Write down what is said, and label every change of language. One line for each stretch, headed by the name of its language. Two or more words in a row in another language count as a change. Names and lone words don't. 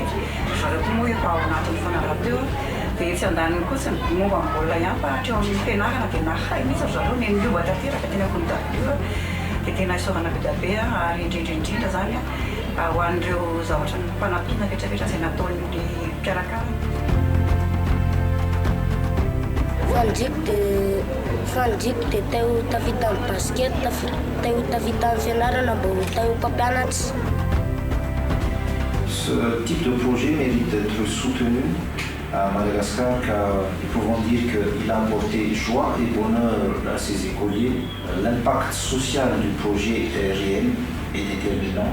Malagasy: Zareo koa moa efa ao anatin'ny fanaraha-teo dia tsy andaniny kosa momba amin'ny baolina ihany fa hatreo amin'ny fianarana dia nahay mihitsy zareo ny niova tanteraka tena kontaktio dia tena isorana be dia be ary indrindrindrindra zany ho an'ireo zavatra mpanampiana vetravetra izay nataon'ny mpianakavy. Fanjiko dia teo tavita amin'ny basket, teo tavita amin'ny fianarana mbo teo mpampianatsy.
French: Ce type de projet mérite d'être soutenu à Madagascar car nous pouvons dire qu'il a apporté joie et bonheur à ses écoliers. L'impact social du projet est réel et déterminant.